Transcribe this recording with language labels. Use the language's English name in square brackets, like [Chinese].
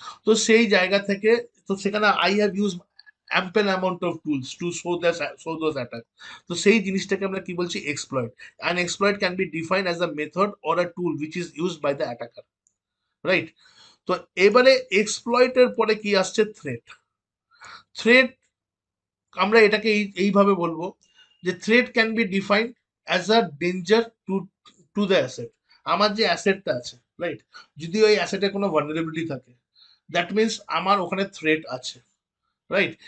[Bangla] তো সেই জায়গা থেকে, তো সেখানে [English] I have use ample amount of tools to show those attacks. [Bangla] তো সেই জিনিসটাকে আমরা কি বলছি? Exploit. [English] an exploit can be defined as a method or a tool which is used by the attacker. [Bangla] Right? তো এবারে এক্সপ্লয়েটের পরে কি আসছে? থ্রেট। থ্রেট আমরা এটাকে এইভাবে বলবো যে [English] Threat can be defined as a danger to to the asset. [Bangla] আমার যে অ্যাসেটটা আছে, রাইট, যদি ওই অ্যাসেটে কোনো ভালনারেবিলিটি থাকে, দ্যাট মিনস আমার ওখানে থ্রেট আছে। রাইট?